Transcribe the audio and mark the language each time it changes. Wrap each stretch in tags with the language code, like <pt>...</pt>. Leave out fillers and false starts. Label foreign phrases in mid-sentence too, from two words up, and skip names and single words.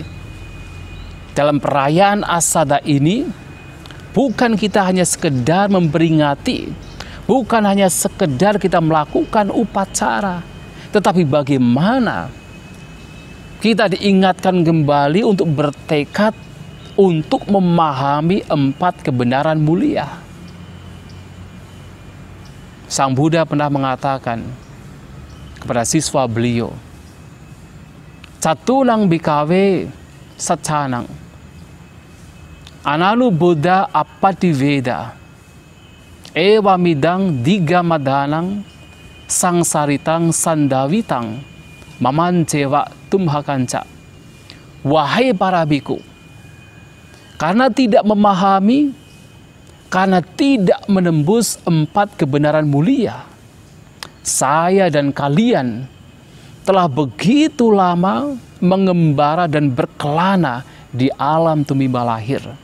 <id>Dalam perayaan Asada ini, bukan kita hanya sekedar memperingati, bukan hanya sekedar kita melakukan upacara, tetapi bagaimana kita diingatkan kembali untuk bertekad untuk memahami 4 kebenaran mulia. Sang Buddha pernah mengatakan kepada siswa beliau,</id> <pi>Catunang bikawe saccanang, Analu Buddha Appativeda, Ewa midang digamadhanang, Sangsaritang sandawitang, Mamancewa tumhakanca.</pi> <id>Wahai para biku, karena tidak memahami, karena tidak menembus 4 kebenaran mulia, saya dan kalian telah begitu lama mengembara dan berkelana di alam tumimba lahir.</id>